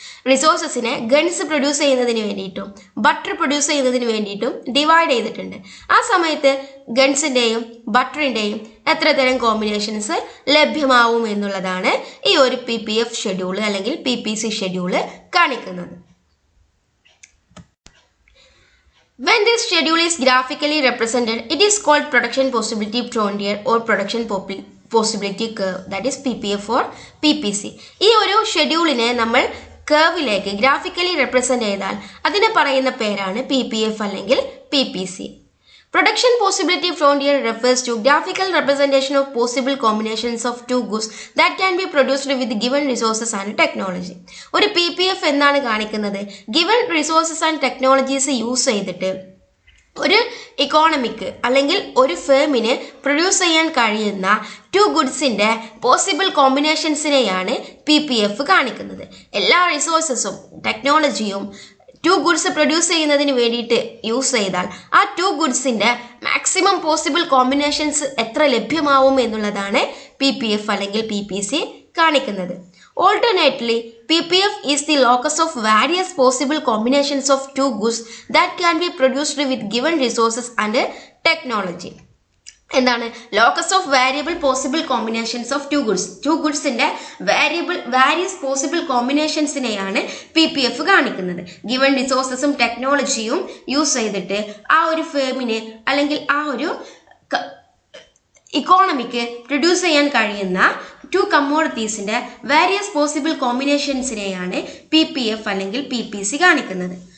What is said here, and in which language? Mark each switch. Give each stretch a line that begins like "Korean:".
Malayalam: റിസോഴ്സസിനെ guns produce ചെയ്യുന്നതിന് വേണ്ടിയിട്ടും butter produce ചെയ്യുന്നതിന് വേണ്ടിയിട്ടും ഡിവൈഡ് ചെയ്തിട്ടുണ്ട്. ആ സമയത്ത് ഗൺസിൻ്റെയും ബട്ടറിൻ്റെയും എത്ര തരം കോമ്പിനേഷൻസ് ലഭ്യമാവും എന്നുള്ളതാണ് ഈ ഒരു PPF ഷെഡ്യൂൾ അല്ലെങ്കിൽ PPC ഷെഡ്യൂൾ കാണിക്കുന്നത്.
English: When this schedule is graphically represented, it is called production possibility frontier or production possibility curve, that is PPF or PPC.
Malayalam: ഈ ഒരു ഷെഡ്യൂളിനെ നമ്മൾ കേർവിലേക്ക് ഗ്രാഫിക്കലി റെപ്രസെന്റ് ചെയ്താൽ അതിനെ പറയുന്ന പേരാണ് PPF അല്ലെങ്കിൽ PPC.
English: Production possibility frontier refers to graphical representation of possible combinations of two goods that can be produced with given resources and technology.
Malayalam: ഒരു PPF എന്താണ് കാണിക്കുന്നത്?
English: Given resources and technologies
Malayalam: use ചെയ്തിട്ട് ഒരു ഇക്കോണമിക്ക് അല്ലെങ്കിൽ ഒരു ഫേമിന് produce ചെയ്യാൻ കഴിയുന്ന to ഗുഡ്സിൻ്റെ possible കോമ്പിനേഷൻസിനെയാണ് PPF കാണിക്കുന്നത്. എല്ലാ റിസോഴ്സസും ടെക്നോളജിയും ടു ഗുഡ്സ് പ്രൊഡ്യൂസ് ചെയ്യുന്നതിന് വേണ്ടിയിട്ട് യൂസ് ചെയ്താൽ ആ ടു ഗുഡ്സിൻ്റെ മാക്സിമം പോസിബിൾ കോമ്പിനേഷൻസ് എത്ര ലഭ്യമാവും എന്നുള്ളതാണ് PPF അല്ലെങ്കിൽ PPC കാണിക്കുന്നത്.
English: Alternately, PPF is the locus of various possible combinations of two goods that can be produced with given resources and technology.
Malayalam: എന്താണ്
English: locus of variable possible combinations of two ഗുഡ്സിന്റെ
Malayalam: various possible കോമ്പിനേഷൻസിനെയാണ് PPF കാണിക്കുന്നത്. Given റിസോഴ്സസും ടെക്നോളജിയും use ചെയ്തിട്ട് ആ ഒരു ഫേമിന് അല്ലെങ്കിൽ ആ ഒരു economic produce ചെയ്യാൻ കഴിയുന്ന ടു കമ്മോഡിറ്റീസിന്റെ വാരിയസ് പോസിബിൾ കോമ്പിനേഷൻസിനെയാണ് PPF അല്ലെങ്കിൽ PPC കാണിക്കുന്നത്.